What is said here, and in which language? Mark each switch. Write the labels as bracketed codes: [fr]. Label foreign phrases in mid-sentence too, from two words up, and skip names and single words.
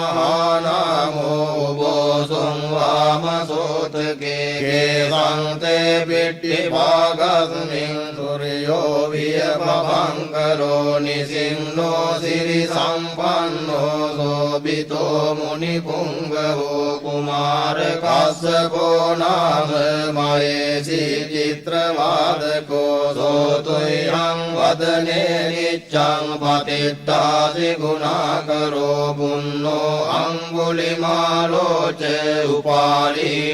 [pi] මහානාමෝ බෝසුං වාමසෝතකේ කේසංතේ පිට්ටි භාගස්මින් සූර්යෝ වියපවංකරෝ නිසින්නෝ සිරි සම්පන්නෝ සෝබිතෝ මුනි පුංගවෝ කුමාර කස්සපෝ නාම මහේසි චිත්‍රවාදකෝ සෝතුයං වදනේ නිච්ඡං පතිට්ඨාසි ගුණාකරෝ පුන්නෝ අංගුලිමාලෝ ච උපාලී